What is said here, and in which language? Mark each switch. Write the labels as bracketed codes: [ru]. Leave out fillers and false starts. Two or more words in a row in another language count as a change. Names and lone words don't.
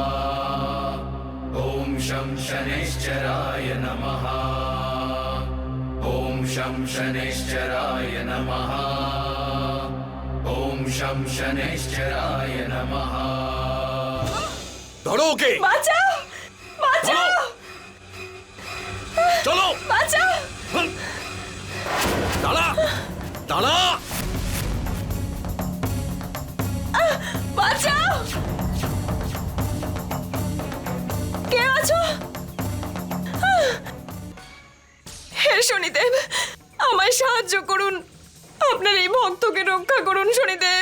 [sa] ॐ शं शनैश्चराय नमः ॐ शं शनैश्चराय नमः ॐ शं शनैश्चराय नमः [bn] ধরো ওকে বাঁচাও বাঁচাও চলো বাঁচাও দাঁড়া দাঁড়া বাঁচাও কে আছো হে শনিদেব আমায় সাহায্য করুন আপনার এই ভক্তকে রক্ষা করুন শনিদেব